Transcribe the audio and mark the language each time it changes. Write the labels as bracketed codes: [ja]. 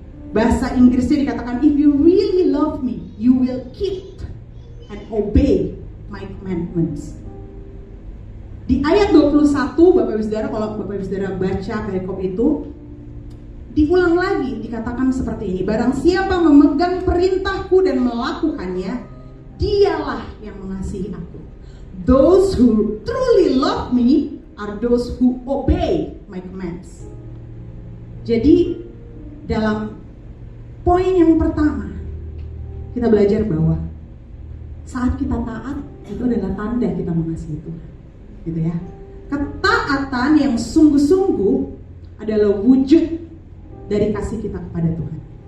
[id] Bahasa Inggrisnya dikatakan, [en] if you really love me, you will keep and obey my commandments. [id] Di ayat 21 Bapak Ibu Saudara, kalau Bapak Ibu Saudara baca perikop itu, diulang lagi dikatakan seperti ini. Barang siapa memegang perintahku dan melakukannya, dialah yang mengasihi aku. [en] Those who truly love me are those who obey my commands. [id] Jadi dalam poin yang pertama, kita belajar bahwa saat kita taat, itu adalah tanda kita mengasihi Tuhan. Gitu ya. Ketaatan yang sungguh-sungguh adalah wujud dari kasih kita kepada Tuhan.